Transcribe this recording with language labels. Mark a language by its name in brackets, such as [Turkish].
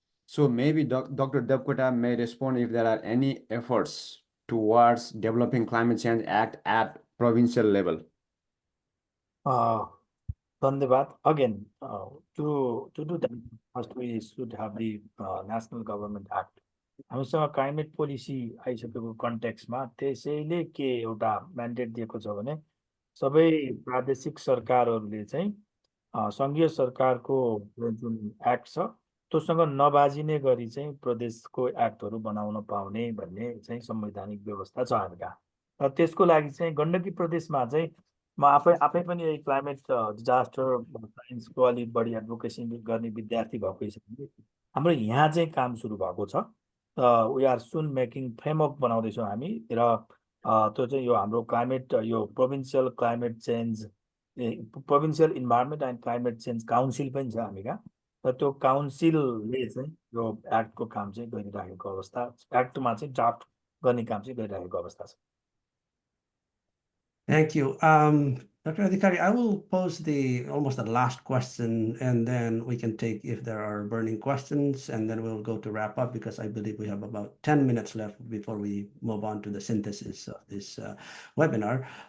[English] So maybe Dr. Devkota may respond if there are any efforts towards developing Climate Change Act at provincial level. [Nepali] Dhanyavad. [English] Again, to do that, first we should have the National Government Act. [Nepali] हामीसँग climate policy आइसकेको कन्टेक्स्टमा त्यसैले के एउटा mandate दिएको छ भने सबै प्रादेशिक सरकारहरूले चाहिँ सङ्घीय सरकारको जुन एक्ट छ त्योसँग नबाजिने गरी चाहिँ प्रदेशको एक्टहरू बनाउन पाउने भन्ने चाहिँ संवैधानिक व्यवस्था छ हामी कहाँ र त्यसको लागि चाहिँ गण्डकी प्रदेशमा चाहिँ म आफै पनि यही क्लाइमेट डिजास्टर साइन्सको अलिक बढी एडभोकेसी गर्ने विद्यार्थी भएको हिसाबले हाम्रो यहाँ चाहिँ काम सुरु भएको छ [English] we are soon making [Nepali] framework बनाउँदैछौँ हामी र त्यो चाहिँ यो हाम्रो क्लाइमेट यो provincial climate change provincial environment and climate change council पनि छ हामी कहाँ र त्यो काउन्सिलले चाहिँ यो एक्टको काम चाहिँ गरिरहेको अवस्था एक्टमा चाहिँ ड्राफ्ट गर्ने काम चाहिँ गरिरहेको अवस्था छ। [English] Thank you. Dr. Adhikari, I will pose almost the last question, and then we can take if there are burning questions, and then we'll go to wrap up because I believe we have about 10 minutes left before we move on to the synthesis of this webinar.